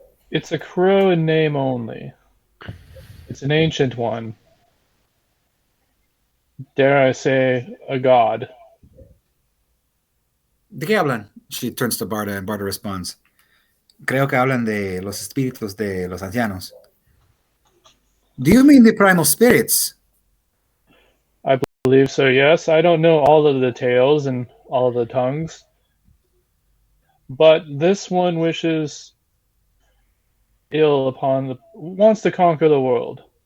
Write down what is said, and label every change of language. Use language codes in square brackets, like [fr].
[en] It's a crow in name only. It's an ancient one. Dare I say, a god. [es] ¿De qué hablan? [en] She turns to Barda and Barda responds. [es] Creo que hablan de los espíritus de los ancianos. [en] Do you mean the primal spirits? I believe so, yes. I don't know all of the details and all of the tongues. But this one wishes ill wants to conquer the world.